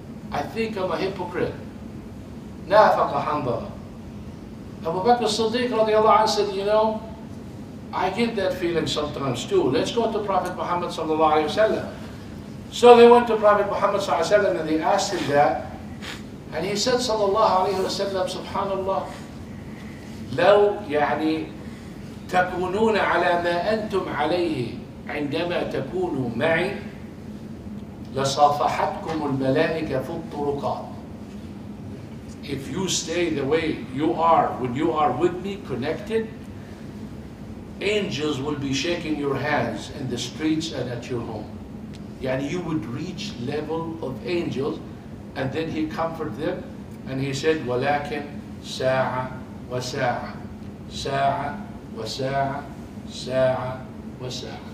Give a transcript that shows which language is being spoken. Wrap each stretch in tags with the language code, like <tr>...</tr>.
<en>I think I'm a hypocrite. Nafaqa Hanbala. Abu Bakr as-Siddiq radiallahu anhu said, you know, I get that feeling sometimes too. Let's go to Prophet Muhammad sallallahu alayhi wa sallam. So they went to Prophet Muhammad sallallahu alayhi wa sallam and they asked him that. And he said</en> <ar>صلى الله عليه وسلم سبحان الله لو يعني تكونون على ما أنتم عليه عندما تكونوا معي لصافحتكم الملائكة في الطرقات.</ar> <en>If you stay the way you are when you are with me connected, angels will be shaking your hands in the streets and at your home. Yani you would reach level of angels. And then he comforted them and he said</en> <ar>ولكن ساعة وساعة ساعة وساعة</ar> <en>ساعة وساعة.</en>